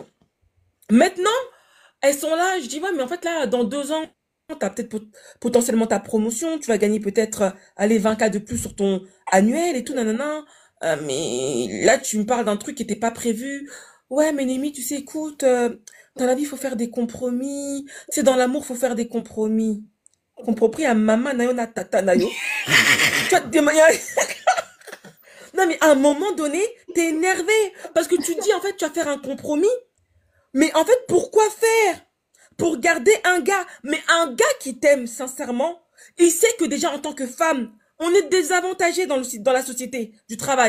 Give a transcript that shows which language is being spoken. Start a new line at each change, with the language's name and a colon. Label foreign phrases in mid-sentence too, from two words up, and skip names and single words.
French: Maintenant, elles sont là, je dis, ouais, mais en fait, là, dans 2 ans, tu as peut-être potentiellement ta promotion, tu vas gagner peut-être, allez, 20K de plus sur ton annuel et tout, nanana. Mais là, tu me parles d'un truc qui n'était pas prévu. Ouais, mais Némi, tu sais, écoute, dans la vie, il faut faire des compromis. C'est dans l'amour, faut faire des compromis. Compris à
Lingala: maman nayo na tata nayo.
French: Tu vois, non, mais à un moment donné, t'es énervé. Parce que tu dis, en fait, tu vas faire un compromis. Mais en fait, pourquoi faire? Pour garder un gars. Mais un gars qui t'aime sincèrement, il sait que déjà en tant que femme, on est désavantagé dans la société du travail.